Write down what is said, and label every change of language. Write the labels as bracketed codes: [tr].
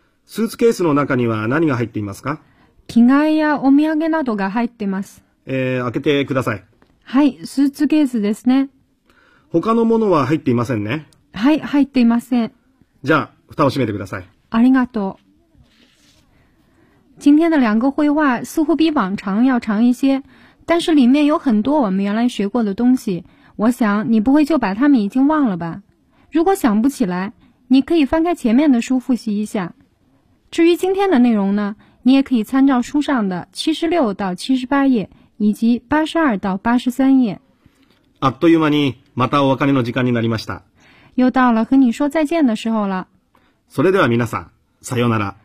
[ja] スーツケースの中には何が入っていますか？着替えやお土産などが入っています。開けてください。はい、スーツケースですね。他のものは入っていませんね。はい、入っていません。じゃあ、蓋を閉めてください。ありがとう。 [zh] 今天的两个绘画似乎比往常要长一些。但是里面有很多我们原来学过的东西，我想你不会就把它们已经忘了吧？如果想不起来，你可以翻开前面的书复习一下。至于今天的内容呢，你也可以参照书上的76到78页以及82到83页。 [ja] あっという間にまたお別れの時間になりました。 [zh] 又到了和你说再见的时候了。 [ja] それでは皆さん、さようなら。